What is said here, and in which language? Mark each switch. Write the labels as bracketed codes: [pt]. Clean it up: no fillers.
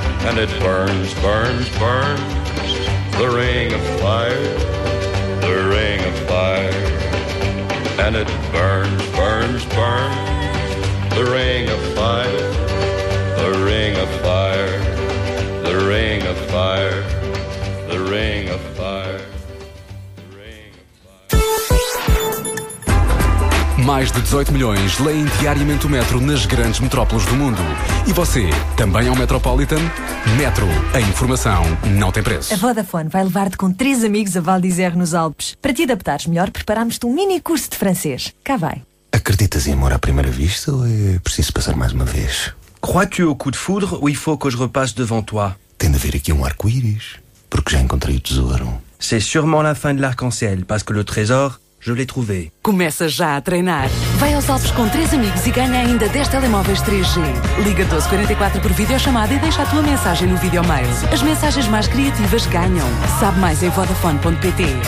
[en] And it burns, burns, burns, the ring of fire, the ring of fire. And it burns, burns, burns, the ring of fire, the ring of fire, the ring of fire, the ring of fire. [pt] Mais de 18 milhões leem diariamente o Metro nas grandes metrópoles do mundo. E você, também é um Metropolitan? Metro, a informação não tem preço. A Vodafone vai levar-te com 3 amigos a Val d'Isère nos Alpes. Para te adaptares melhor, preparámos-te um mini curso de francês. Cá vai. Acreditas em amor à primeira vista ou é preciso passar mais uma vez? [fr] Crois-tu au coup de foudre ou il faut que je repasse devant toi? [pt] Tem de haver aqui um arco-íris, porque já encontrei o tesouro. [fr] C'est sûrement la fin de l'arc-en-ciel, parce que le trésor... Je l'ai trouvé. [pt] Começa já a treinar. Vai aos Alpes com 3 amigos e ganha ainda 10 telemóveis 3G. Liga 1244 por videochamada e deixa a tua mensagem no videomail. As mensagens mais criativas ganham. Sabe mais em vodafone.pt.